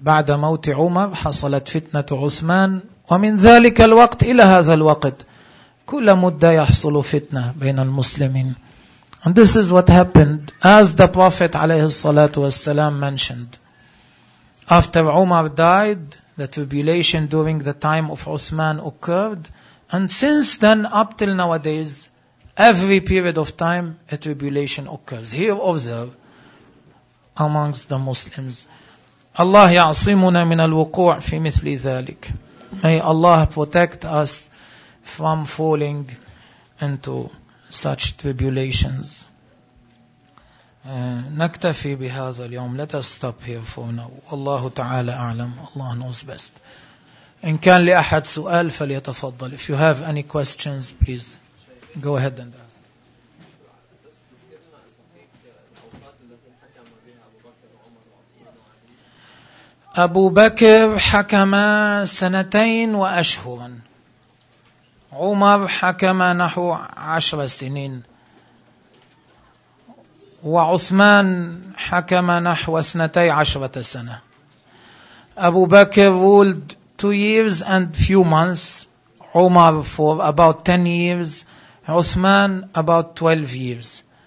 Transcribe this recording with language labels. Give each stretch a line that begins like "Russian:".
Arabic: بعد موت عمر حصلت فتنة عثمان, ومن ذلك الوقت إلى هذا الوقت كل مدة يحصل فتنة بين المسلمين.
English: And this is what happened, as the Prophet
Arabic: عليه الصلاة والسلام
English: mentioned. After Umar died, the tribulation during the time of Uthman occurred, and since then up till nowadays, every period of time a tribulation occurs. Here observe amongst the Muslims.
Arabic: Allah ya'asimuna min al-wuku' fi mithli thalik.
English: May Allah protect us from falling into such tribulations.
Arabic: نكتفي بهذا اليوم.
English: Let us stop here for now.
Arabic: والله تعالى أعلم.
English: Allah knows best.
Arabic: إن كان لأحد سؤال فليتفضل.
English: If you have any questions, please go ahead and ask.
Arabic: أبو بكر حكم سنتين وأشهرا, عمر حكم نحو 10 سنين, وعثمان حكم نحو 12 سنة.
English: أبو بكر ruled 2 years and few months, عمر for about 10 years, عثمان about 12 years.